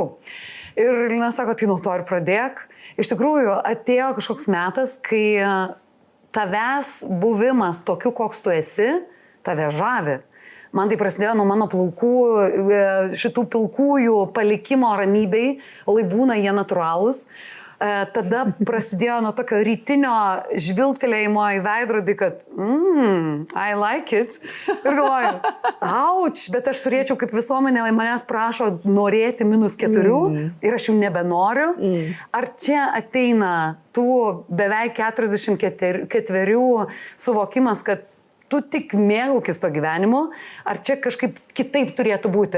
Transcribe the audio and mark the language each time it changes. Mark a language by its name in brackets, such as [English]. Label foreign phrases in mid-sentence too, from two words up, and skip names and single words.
[Lithuanian] Ir Lina sako, tai nuo to ir pradėk. Iš tikrųjų, atėjo kažkoks metas, kai tavęs buvimas tokiu, koks tu esi, tave žavi. Man tai prasidėjo nuo mano plaukų, šitų pilkųjų palikimo ramybei, lai būna jie natūralūs. Tada prasidėjo nuo tokio rytinio žvilgtelėjimo į veidrodį, kad [English] I like it. [Lithuanian] Ir galvoju, auč, bet aš turėčiau, kaip visuomenė manęs prašo, norėti -4 ir aš jų nebenoriu. Ar čia ateina tų beveik 44 suvokimas, kad tu tik mėgaukis to gyvenimu, ar čia kažkaip kitaip turėtų būti?